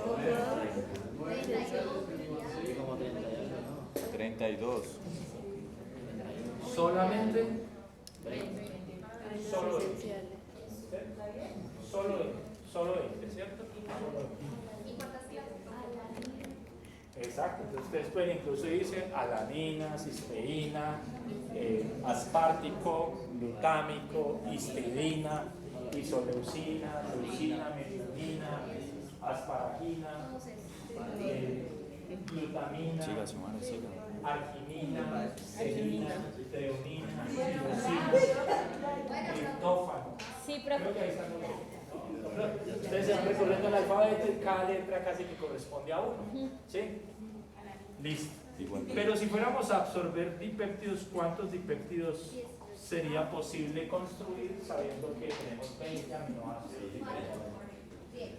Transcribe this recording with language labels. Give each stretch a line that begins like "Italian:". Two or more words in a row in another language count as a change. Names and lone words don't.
Spanish: 32. Solamente. Solo 20, ¿cierto? ¿Y cuántas clases? Exacto, entonces ustedes pueden incluso irse alanina, cisteína, aspartico, glutámico, histidina, isoleucina, leucina, metionina, asparagina, glutamina, arginina, serina, treonina, tirosina, triptófano. Sí, profe. Creo que ahí están los dos. Ustedes se van recorriendo el alfabeto y cada letra casi que corresponde a uno. ¿Sí? Listo. Pero si fuéramos a absorber dipéptidos, ¿cuántos dipéptidos sería posible construir sabiendo que tenemos 20 aminoácidos diferentes?